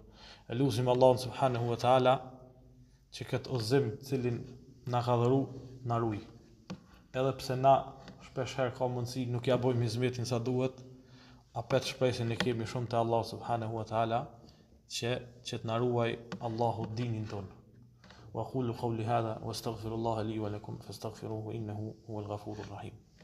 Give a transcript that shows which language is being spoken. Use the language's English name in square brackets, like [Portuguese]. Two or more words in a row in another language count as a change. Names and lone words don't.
[Albanian] Elusim Allahun [Arabic] سبحانه وتعالى [Albanian] që këtë udhëzim cilin na ka dhëru, na ruaj. Edhe pse na shpesh herë ka mundësi nuk ja bojmë hizmetin sa duhet, apet shpresin e kemi shumë te Allah [Arabic] سبحانه وتعالى [Albanian] që të na ruaj Allahu dinin ton. [Arabic] وأقول قولي هذا وأستغفر الله لي ولكم فاستغفروه إنه هو الغفور الرحيم.